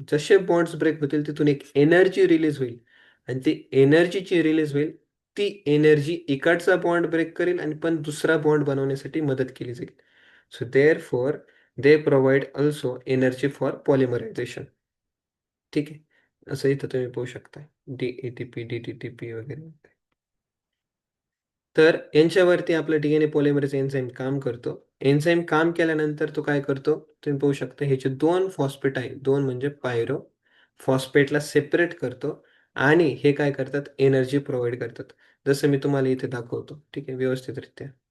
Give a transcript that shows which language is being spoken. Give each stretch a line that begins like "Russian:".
Marathi: जसे bonds break होतील, तिथून एक एनर्जी रिलीज होईल आणि ती एनर्जी जी रिलीज होईल, ती एनर्जी इकडचा बॉन्ड ब्रेक करेल आणि पण दुसरा बॉन्ड बनवण्यासाठी मदत केली जाईल.
English: So therefore they provide also energy for polymerization.
Marathi: ठीक आहे. असं इथं तुम्ही पाहू शकता. डी-एटीपी, डी-टी-टी-पी वगैरे. तर यांच्यावरती आपलं डी-एन-ए पॉलिमरेज एन्झाईम काम करतो. एन्झाईम काम केल्यानंतर तो काय करतो, तुम्ही पाहू शकता हे जे 2 फॉस्फेट आहे, 2 म्हणजे पायरो, फॉस्फेटला सेपरेट करतो आणि हे काय करतात, एनर्जी प्रोव्हाईड करतात. जसं मी तुम्हाला इथे दाखवतो. ठीक आहे, व्यवस्थितरित्या.